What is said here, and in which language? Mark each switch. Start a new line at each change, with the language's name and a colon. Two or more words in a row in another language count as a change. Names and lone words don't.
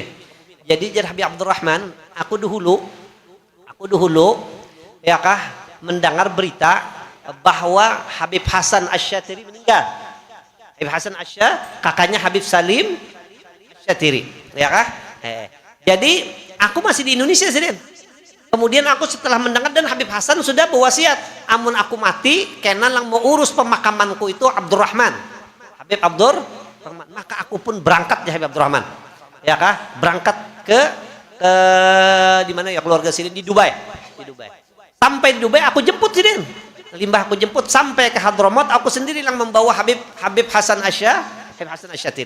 Indonesian: Jadi Habib Abdurrahman, aku dahulu, ya kah mendengar berita bahwa Habib Hasan Asy-Syatiri meninggal. Habib Hasan kakaknya Habib Salim Syatiri, ya kah? Jadi aku masih di Indonesia sih. Kemudian aku setelah mendengar dan Habib Hasan sudah berwasiat,
Banjar: amun aku mati,
Indonesian: kenan lang mau urus pemakamanku itu Abdurrahman, Habib Abdurrahman. Maka aku pun berangkat ya Habib Abdurrahman, ya kah? Berangkat ke di mana ya keluarga sini di Dubai. Sampai di Dubai aku jemput sini. Limbah aku jemput sampai ke Hadramaut, aku sendiri yang membawa Habib Hasan Asy-Syatiri.